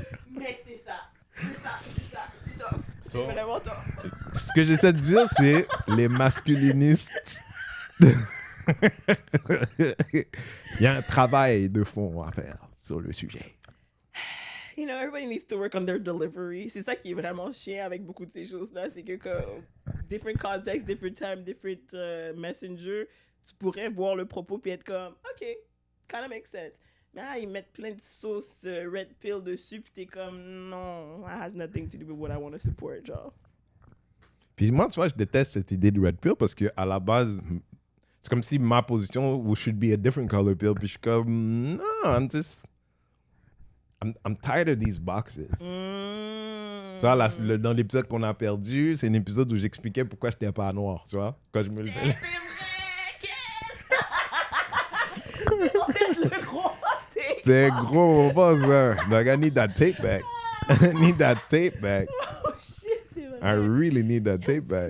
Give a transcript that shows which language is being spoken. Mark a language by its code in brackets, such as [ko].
[fr] Mais c'est ça, c'est tough. C'est vraiment tough. Ce que j'essaie de dire, c'est les masculinistes. Il y a un travail de fond à faire sur le sujet. [en] You know, everybody needs to work on their delivery. [fr] C'est ça qui est vraiment chiant avec beaucoup de ces choses-là. C'est que comme [en] different contexts, different time, different messenger, [fr] tu pourrais voir le propos puis être comme, OK, [en] kind of makes sense. [fr] Mais là, ils mettent plein de sauce red pill dessus puis t'es comme, non, [en] that has nothing to do with what I want to support, [fr] genre. Puis moi, tu vois, je déteste cette idée de red pill parce que à la base, c'est comme si ma position [en] should be a different color pill. [fr] Puis je suis comme, non, [en] I'm tired of these boxes. [fr] Tu vois, dans l'épisode qu'on a perdu, c'est un épisode où j'expliquais pourquoi je n'étais pas noir, tu vois, quand je me levais. C'est vrai, c'est censé être le gros take. C'est gros moment, ça. [en] Like, I need that tape back. I need that tape back. Oh shit, [fr] c'est vrai. [en] I really need that tape back.